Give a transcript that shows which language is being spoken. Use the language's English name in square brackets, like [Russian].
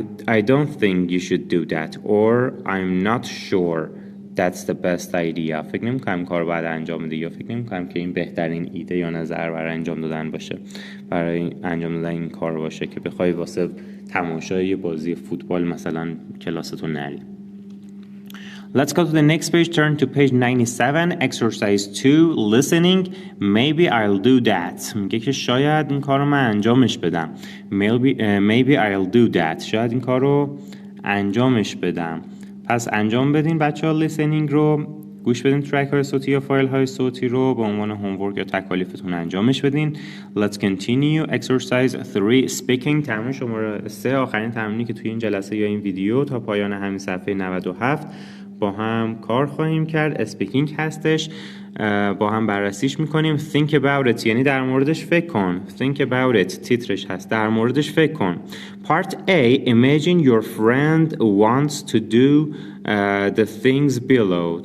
[English] I don't think you should do that or I'm not sure that's the best idea. [Persian] فکر نمی‌کنم کار بعد انجام بده یا فکر نمی‌کنم که این بهترین ایده یا نظر برای انجام دادن باشه، برای انجام دادن این کار باشه که بخوای واسه تماشای بازی فوتبال مثلا کلاستو نری. [English] Let's go to the next page. Turn to page 97. Exercise 2. Listening. Maybe I'll do that. [Persian] میگه که شاید این کارو من انجامش بدم. [English] Maybe I'll do that. [Persian] شاید این کارو انجامش بدم. پس انجام بدین بچه‌ها listening رو. گوش بدین ترک های صوتی یا فایل های صوتی رو به عنوان هومورک یا تکالیفتون انجامش بدین. [English] Let's continue. Exercise 3. Speaking. [Persian] تمرین شماره 3 آخرین تمرینی که توی این جلسه یا این ویدیو تا پایان همین صفحه 97 با هم کار خواهیم کرد. اسپیکینگ هستش، با هم بررسیش میکنیم. [English] Think about it [Persian] یعنی در موردش فکر کن. [English] Think about it [Persian] تیترش هست، در موردش فکر کن. [English] Part A. Imagine your friend wants to do the things below.